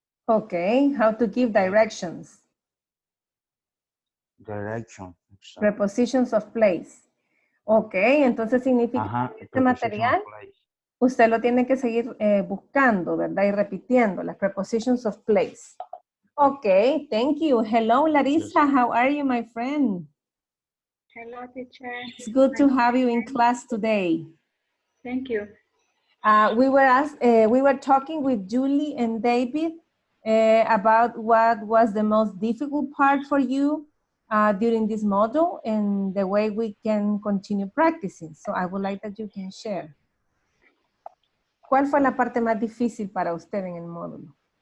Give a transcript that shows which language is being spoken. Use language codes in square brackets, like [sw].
[en] Okay, how to give directions. Direction. Prepositions of place. [es] Okay, entonces significa que este material usted lo tiene que seguir buscando, ¿verdad? Y repitiendo las [en] prepositions of place. Okay, thank you. Hello, Larissa. How are you, my friend? Hello, teacher. It's good to have you in class today. Thank you. We were talking with Julie and David about what was the most difficult part for you during this module and the way we can continue practicing. So I would like that you can share. [es] ¿Cuál fue la parte más difícil para usted en el módulo?